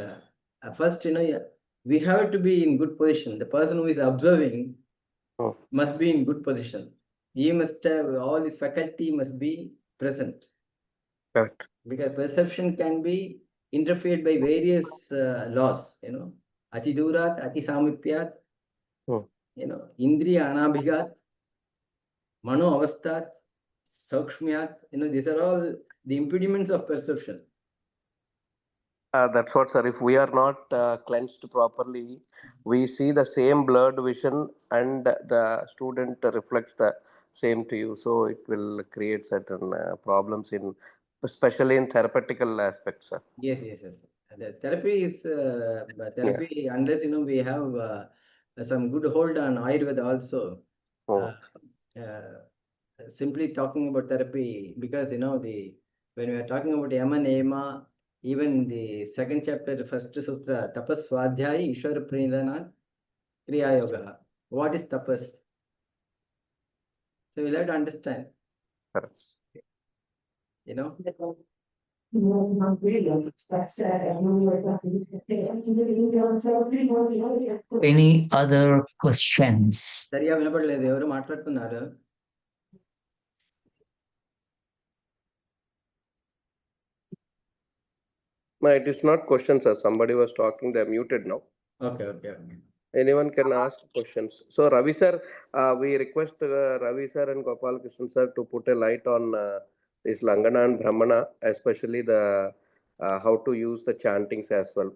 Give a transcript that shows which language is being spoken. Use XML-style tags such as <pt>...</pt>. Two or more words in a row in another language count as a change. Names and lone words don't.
<en>first, we have to be in good position. The person who is observing Hmm. must be in good position. He must have all his faculty must be present. Correct. Because perception can be interfered by various laws,</en> <sa>ati durat, ati samipyat, Hmm. indriya anabhigat, mano avasthat, saukshmyat,</sa> <en>these are all the impediments of perception. That's what, sir. If we are not cleansed properly, we see the same blurred vision, and the student reflects the same to you. So it will create certain problems in, especially in therapeutical aspects, sir. Yes, yes, yes. The therapy is Yeah. therapy unless we have some good hold on Ayurveda also. Hmm. Uh, uh, Simply talking about therapy, because the when we are talking about</en> <sa>yama nema,</sa> <en>even the second chapter, the first sutra,</en> <sa>tapas swadhyaya ishwara pranidhana kriya yoga.</sa> <en>What is tapas? So we'll have to understand, Correct. you know. Any other questions?</en> <te>సరిగా వినపడలేదు, ఎవరు మాట్లాడుతున్నారు?</te> <en>No, it is not questions, sir. Somebody was talking. They're muted now. Okay, okay, okay. Anyone can ask questions. So Ravi sir, we request Ravi sir and Gopal Krishnan sir to put a light on this Langana and Brahmana, especially the how to use the chantings as well.</en>